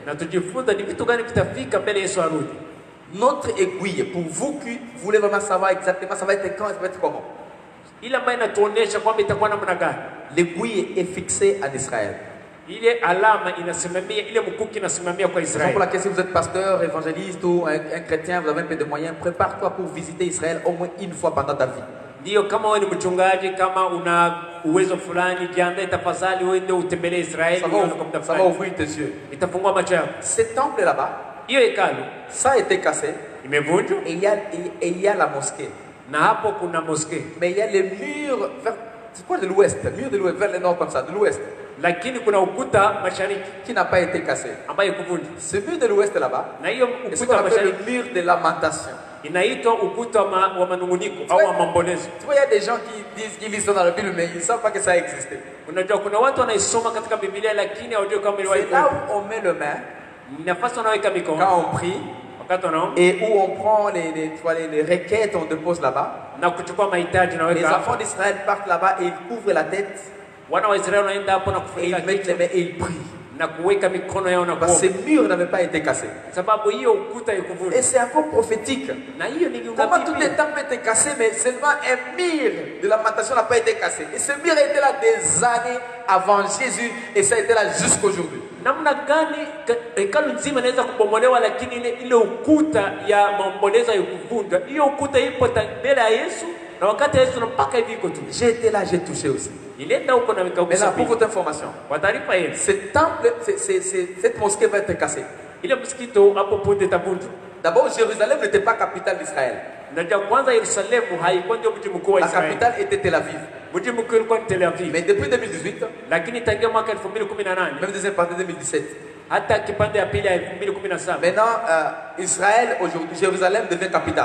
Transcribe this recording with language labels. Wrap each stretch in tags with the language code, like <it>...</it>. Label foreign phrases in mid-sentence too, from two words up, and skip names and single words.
<fr>Notre aiguille, pour vous qui voulez vraiment savoir exactement ça va être quand, ça va être comment. L'aiguille est fixée en Israël. C'est pour laquelle si vous êtes pasteur, évangéliste ou un chrétien, vous avez un peu de moyens, prépare-toi pour visiter Israël au moins une fois pendant ta vie.</fr> <sw>Ndio kama wewe ni mchungaji, kama una uwezo fulani, jiandae tafadhali uende utembelee Israeli.</sw> <fr>Ça va ouvrir tes yeux.</fr> <sw>Itafungua macho yako.</sw> <fr>Ce temple là-bas,</fr> <sw>hiyo hekalu,</sw> <fr>ça a été cassé.</fr> <sw>Imevunjwa.</sw> <fr>Et il y a la mosquée.</fr> <sw>Na hapo kuna mosquée.</sw> <fr>Mais il y a les murs vers, c'est quoi de l'ouest? Mur de l'ouest vers le nord comme ça, de l'ouest.</fr> <sw>Lakini kuna ukuta mashariki</sw> <fr>qui n'a pas été cassé.</fr> <sw>Ambaye kuvunjwa.</sw> <fr>Ce mur de l'ouest là-bas,</fr> <sw>na hiyo ukuta mashariki,</sw> <fr>le mur de lamentation.</fr> <sw>Inaitwa ukuta wa manunguniko au wa maombolezo.</sw> <fr>Tu vois, il y a des gens qui disent qu'ils lisent ça dans la Bible mais ils ne savent pas que ça existait.</fr> <sw>Unajua kuna watu wanaisoma katika Biblia lakini hawajui kama iliwahi.</sw> <fr>C'est là où on met le main.</fr> <sw>Nafasi unaweka mikono.</sw> <fr>Quand on prie.</fr> <sw>Wakati unaomba.</sw> <fr>Et où on prend les requêtes, on dépose là-bas.</fr> <sw>Na kuchukua mahitaji unaweka.</sw> <fr>Les enfants d'Israël partent là-bas et ils couvrent la tête.</fr> <sw>Wana wa Israeli wanaenda hapo na kufunika.</sw> <fr>Ils mettent les mains et ils prient. Parce que ces murs n'avaient pas été cassés. Et c'est encore prophétique. Comment tous les temples étaient cassés, mais seulement un mur de lamentation n'a pas été cassé. Et ce mur était là des années avant Jésus et ça a été là jusqu'aujourd'hui.</fr> <sw>Namna gani hekalu nzima inaweza kubomolewa lakini ile ukuta ya maombolezo haikuvunjwa. Hiyo ukuta ipo mbele ya Yesu na wakati Yesu mpaka hivi iko tu.</sw> <fr>J'ai été là, j'ai touché aussi.</fr> <sw>Ilienda huko na</sw> <fr>Mais là, pour votre information,</fr> <sw>kwa taarifa yenu,</sw> <fr>ce temple, cette mosquée va être cassée.</fr> <sw>Ile msikito hapo punde tavunjwa.</sw> <fr>D'abord, Jérusalem n'était pas capitale d'Israël. La capitale était Tel Aviv. Mais depuis 2018, même deuxième partie 2017, Maintenant, Israël, aujourd'hui, Jérusalem devient capitale.</fr>